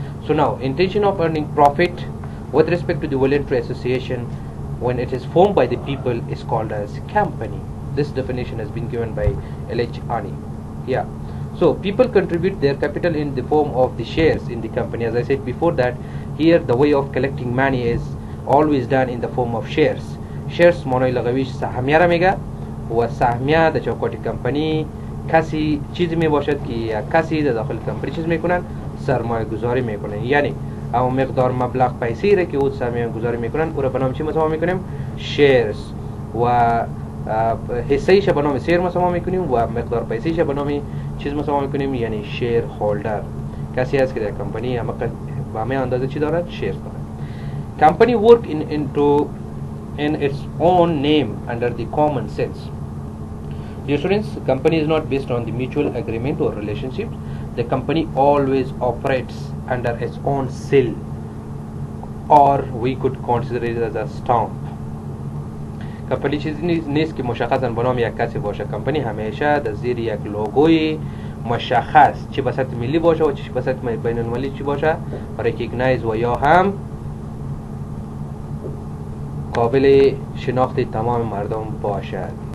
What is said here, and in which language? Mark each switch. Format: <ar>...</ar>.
<en>So now, intention of earning profit with respect to the voluntary association, when it is formed by the people, is called as company. This definition has been given by LHRE. Yeah. So people contribute their capital in the form of the shares in the company. As I said before that, here the way of collecting money is always done in the form of shares.</en> <fa>shares معنای لغویش سهمیه را میگه و سهمیه در چوکاٹ کمپانی کسی چیزی می باشد که یک کسی در داخل کمپانی چیز میکنن سرمایه گذاری میکنن، یعنی اما مقدار مبلغ پیسی را که او سرمایه گذاری میکنن او را به نام چی مسما میکنیم؟ شیرز. و حصه ایش به نام شیر مسما میکنیم و مقدار پیسیش به نام چیز مسما میکنیم، یعنی شیر هولدر. کسی هست که در کمپانی همه اندازه چی دارد؟ شیر دارد.</fa> <en>Company work in its own name under the common sense. Dear students, company is not based on the mutual agreement or relationships. The company always operates under its own seal, or we could consider it as a stamp.</en> <fa>کمپانی چیزی نیست که مشخصا به نام یک کسی باشه. کمپانی همیشه در زیر یک لوگوی مشخص، چه به سطح ملی باشه و چه به سطح بین المللی چی باشه، ریکگنایز و یا هم قابل شناخت تمام مردم باشد.</fa>